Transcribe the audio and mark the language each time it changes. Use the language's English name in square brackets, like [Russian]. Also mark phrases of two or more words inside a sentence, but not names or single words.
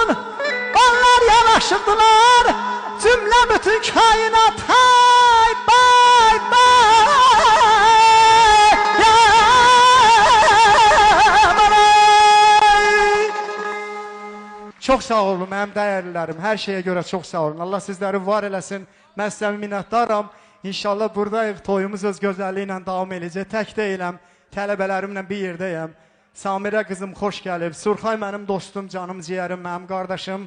[Azerbaijani] Onlar yanaşırdılar cümle bütün kainata. [English] Bay bay. [Azerbaijani] Çok sağ olun mənim dəyərlilərim, hər şeyə görə çox sağ olun. Allah sizləri var eləsin, mən sizə minnətdaram. İnşallah buradayıq, toyumuz öz gözəlliyi ilə davam edəcək. Tək deyiləm, tələbələrimlə bir yerdəyəm. Samirə qızım xoş gəlib, Surxay mənim dostum, canım, ciyərim, mənim qardaşım.